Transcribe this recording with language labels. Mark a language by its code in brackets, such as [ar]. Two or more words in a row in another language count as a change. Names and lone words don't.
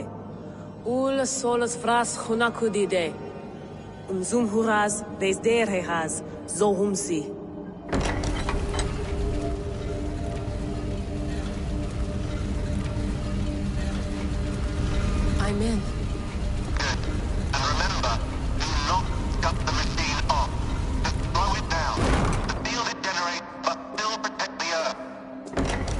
[en] Ul solos fras hunakudide. Zum huraz, des derhehaz, zohumsi. I'm in. Good. And remember, do not cut the machine off. Just slow it down. The field it generates, but still protect the Earth.